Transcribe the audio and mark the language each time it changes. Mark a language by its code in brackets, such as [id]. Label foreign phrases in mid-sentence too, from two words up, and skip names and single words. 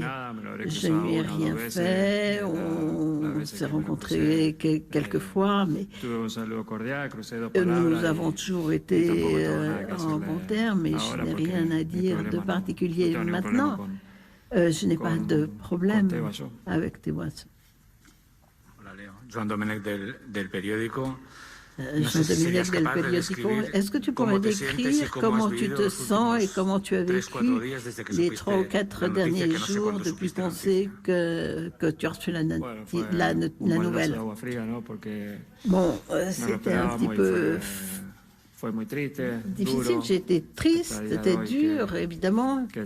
[fr] Je ne lui ai rien fait. On s'est rencontrés quelques fois, mais nous avons toujours été en bon terme, mais je n'ai rien à dire de particulier. Maintenant, je n'ai pas de problème avec Tebas. [ca] Joan Domènech del periódico. [fr] Jean Domènech del periódico. Est-ce que tu pourrais décrire comment tu te sens et comment tu as vécu les 3 ou 4 derniers jours depuis qu'on sait que tu as reçu la nouvelle? Bon, c'était un petit peu difficile, j'étais triste, c'était dur, évidemment.